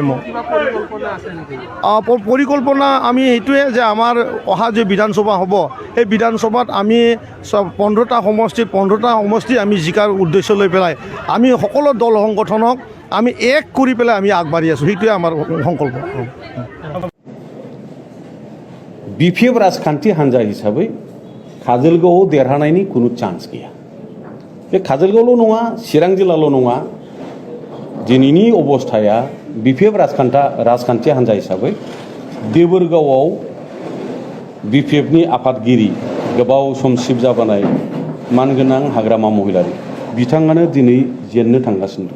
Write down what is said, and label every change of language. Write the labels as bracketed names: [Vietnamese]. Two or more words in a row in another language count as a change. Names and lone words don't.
[Assamese] মোক পৰিকল্পনা আমি সেইটোৱে যে আমাৰ অহা যে বিধানসভা হ'ব, সেই বিধানসভাত আমি 15টা সমষ্টি আমি জিকাৰ উদ্দেশ্য লৈ পেলাই আমি সকলো দল সংগঠনক আমি এক কৰি পেলাই আমি আগবাঢ়ি আছোঁ। সেইটোৱে আমাৰ সংকল্প। [Bodo] BPF राजखान्थि हान्जा हिसाबै काजलगावआव देरहानायनि खुनु चान्स गैया। बे काजलगावल' नङा, चिरां जिल्लाल' नङा, दिनैनि अबस्थाया BPF राजखान्थि हान्जा हिसाबै देबोरगावआव BPFनि आफादगिरि गोबाव सम सिबजाबोनाय मानगोनां हाग्रामा महिलारि बिथाङानो दिनै जेननो थांगासिनो दं।